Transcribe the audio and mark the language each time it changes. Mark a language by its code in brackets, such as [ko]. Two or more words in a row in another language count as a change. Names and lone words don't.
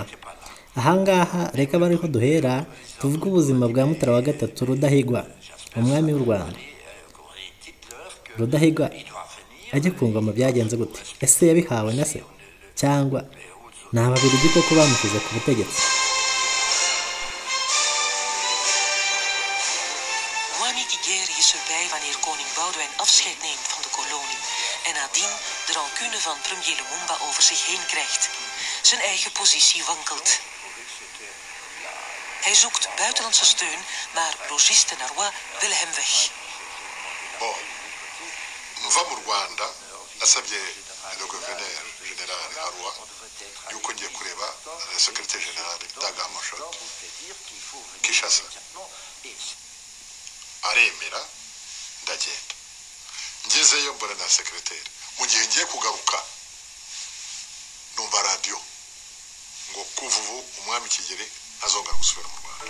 [rw] Ahangaha reka bariho duhera tuvuga ubuzima bwa Mutara wa gatatu Rudahigwa, umwami w'u Rwanda. Rudahigwa ajya ku ngoma byagenze gute? Ese yabihawe na se cyangwa ni Ababiligi koko bamushyize ku butegetsi? [nl] Mwami Kigeri is erbij wanneer koning Boudewijn afscheid neemt van de kolonie en nadien de rancune van premier Lumumba over zich heen krijgt. Zijn eigen positie wankelt. Hij zoekt buitenlandse steun, maar Logis de Narwa wil hem weg. [rw] Mva mu Rwanda nasabye [fr] le gouverneur général [rw] Arwa yuko ngiye kureba [fr] secrétaire général [rw] Dagamashot Kishasa, aremera ndagenda. Ngezeyo mbona na secrétaire, mu gihe ngiye kugaruka numva radio ngo kuvuvu umwami Kigeli azongera gusubira mu Rwanda.